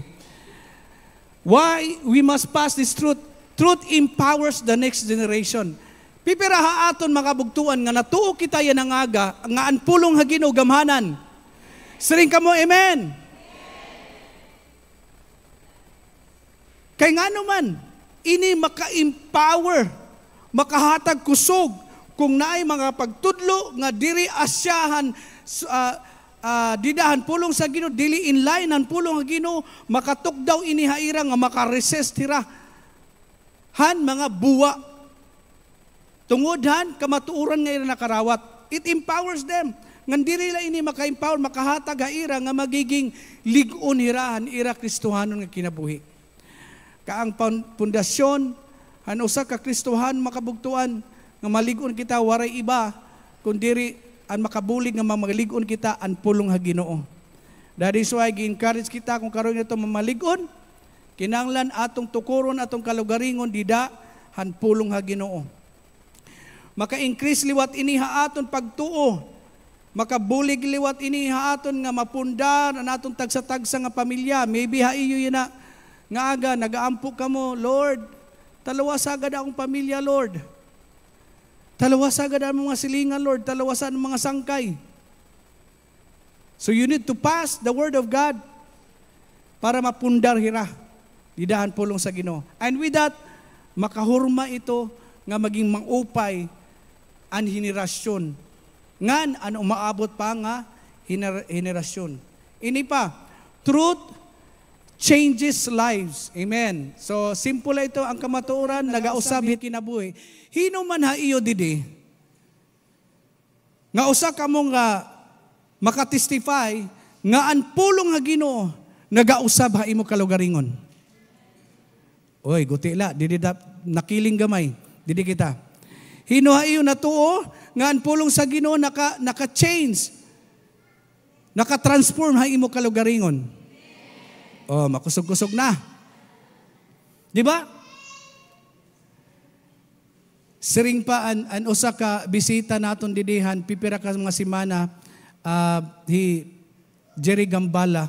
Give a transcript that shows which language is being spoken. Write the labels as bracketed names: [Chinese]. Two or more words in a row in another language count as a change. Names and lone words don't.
[English] Why we must pass this truth? Truth empowers the next generation. [Waray] Pipira ha aton makabugtuan nga natuo kita yan ang aga, nga ang pulong ha Ginoo gamhanan. Siring ka mo, amen? Kay nga naman, ini maka-empower, makahatag kusog, kung naay mga pagtudlo nga diri asyahan didahan pulong sa Ginoo, dili [English] in line [Waray] ang pulong sa Ginoo, makatukdaw ini haira nga makaresist hira han mga buwa tungod han kamatuoran nga ira nakarawat. [English] It empowers them [Waray] ngan diri la ini maka-empower, makahatag haira nga magiging lig-on hirahan ira Kristohanon nga kinabuhi. Kaang pundasyon han usa ka Kristohan makabugtuan nga malig-on kita waray iba kun diri ang makabulig nga mamalig-on kita ang pulong ha Ginoo. [English] That is why [Waray] gi-encourage kita kung karon ito mamalig-on, kinahanglan atong tukuron atong kalugaringon dida han pulong ha Ginoo. Maka-increase liwat ini ha aton pagtuo. Makabulig liwat ini ha aton nga mapundar ang atong tagsa-tagsa nga pamilya. Maybe ha iyo yun na nga aga nagaampo ka mo, Lord, talawas agad akong pamilya, Lord. Talawas agad ang mga silingan, Lord. Talawasan ang mga sangkay. [English] So you need to pass the word of God [Waray] para mapundar hira. Didahan pulong sa Ginoo. [English] And with that, [Waray] makahurma ito nga maging mangupay ang henerasyon. Ngan, ano umaabot pa nga henerasyon. Ini pa, [English] truth changes lives. Amen. [Waray] So, simple ito ang kamatuoran, nagausab kinabuhi. Hino man ha iyo didi, nga usa ka mo nga makatestify, nga ang pulong ha Ginoo, nagausab ha imo kalugaringon. Oy, gutila, didi nakiling gamay, didi kita. Hino ha iyo natuo, nga ang pulong sa Ginoo naka-change, naka-transform ha imo kalugaringon. Oh, makusog-kusog na. Di ba? Siring pa an usa ka bisita naton didihan pipira ka mga semana Jerry Gambala.